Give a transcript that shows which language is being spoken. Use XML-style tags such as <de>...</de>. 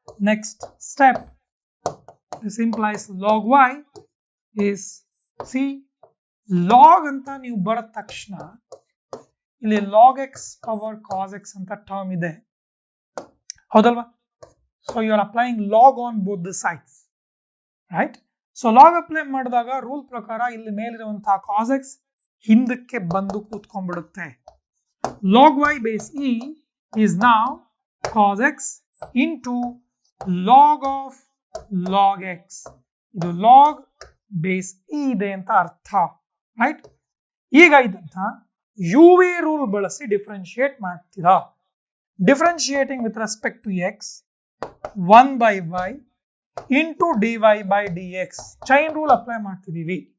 <kn>Next step,</kn> <en>this implies log y is</en> <kn>C log ಅಂತ ನೀವು ಬರದ ತಕ್ಷಣ ಇಲ್ಲಿ log x power cos x ಅಂತ ಟರ್ಮ್ ಇದೆ, ಹೌದಲ್ವಾ?</kn> <en>So you are applying log on both the sides, right?</en> <kn>So log apply ಮಾಡಿದಾಗ rule ಪ್ರಕಾರ ಇಲ್ಲಿ ಮೇಲಿರುವಂತಹ cos x ಹಿಂದಕ್ಕೆ ಬಂದು ಕೂತ್ಕೊಂಡ್ಬಿಡುತ್ತೆ.</kn> <en>log y base e is now cos x into log of log x.</en> <kn>ಇದು log base e ಇದೆ ಅಂತ ಅರ್ಥ, right? ಈಗ ಇದಂತ ಯು ವಿ ರೂಲ್ ಬಳಸಿ ಡಿಫ್ರೆನ್ಶಿಯೇಟ್ ಮಾಡ್ತೀರಾ.</kn> <en>Differentiating with respect to x 1 by y into dy by dx chain rule apply ಮಾಡ್ತಿದೀವಿ.</en>